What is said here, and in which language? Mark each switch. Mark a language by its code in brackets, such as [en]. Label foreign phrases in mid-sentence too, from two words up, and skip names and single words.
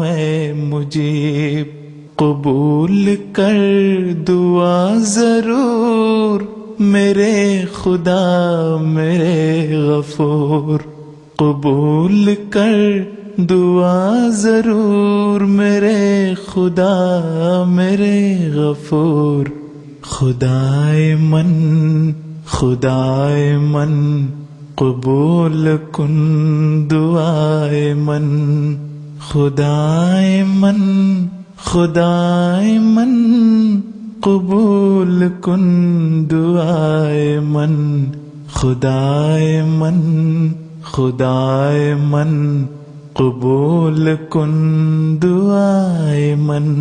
[ur] اے مجیب قبول کر دعا ضرور میرے خدا میرے غفور قبول کر دعا ضرور میرے خدا میرے غفور [fa] خدائے من خدائے من قبول کن دعائے من خدائے من خدائے من قبول کن دعائے من خدائے من خدائے من قبول کن دعائے من